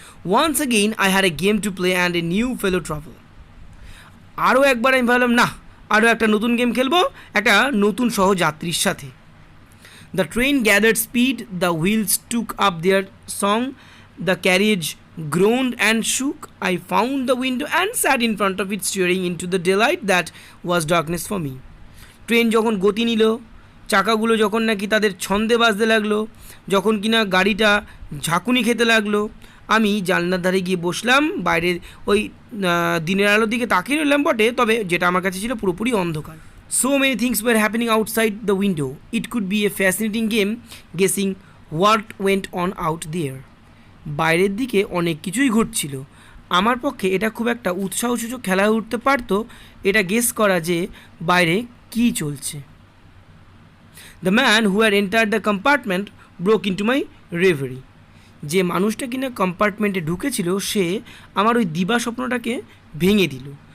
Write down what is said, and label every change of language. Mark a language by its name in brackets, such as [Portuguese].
[English] Once again I had a game to play and a new fellow travel. [Bangla] আরও একবার আমি ভাবলাম না, আরও একটা নতুন গেম খেলবো একটা নতুন সহযাত্রীর সাথে। [English] The train gathered speed, the wheels took up their song, the carriage groaned and shook. I found the window and sat in front of it, staring into the daylight that was darkness for me. [Bangla] Train যখন গতি নিল, চাকাগুলো যখন নাকি তাদের ছন্দে বাজতে লাগলো, যখন কিনা গাড়িটা ঝাঁকুনি খেতে লাগলো, আমি জানলার ধারে গিয়ে বসলাম। বাইরের ওই দিনের আলোর দিকে তাকিয়ে রইলাম বটে, তবে যেটা আমার কাছে ছিল পুরোপুরি অন্ধকার। [English] So many things were happening outside the window. It could be a fascinating game guessing what went on out there. [Bangla] বাইরের দিকে অনেক কিছুই ঘটছিল। আমার পক্ষে এটা খুব একটা উৎসাহসূচক খেলা হয়ে উঠতে পারতো এটা গেস করা যে বাইরে কী চলছে। [English] The man who had entered the compartment broke into my reverie. [Bangla] যে মানুষটা কিনা কম্পার্টমেন্টে ঢুকেছিল সে আমার ওই দিবা স্বপ্নটাকে ভেঙে দিল।